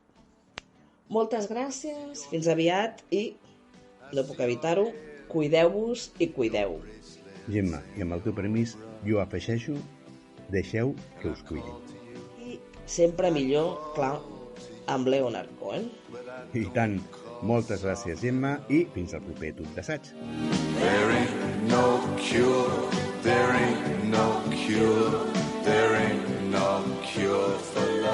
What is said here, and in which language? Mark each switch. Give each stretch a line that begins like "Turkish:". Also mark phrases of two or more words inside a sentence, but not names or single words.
Catalan: Moltes gràcies, fins aviat i, no puc evitar-ho, cuideu-vos i cuideu. Gemma, i amb el teu permís, jo afegeixo, deixeu que us cuidin. I sempre millor, clar, amb Leonard Cohen. I tant, moltes gràcies, Gemma, i fins al proper tub d'assaig.
English: There ain't no cure, there ain't no cure, there ain't no cure for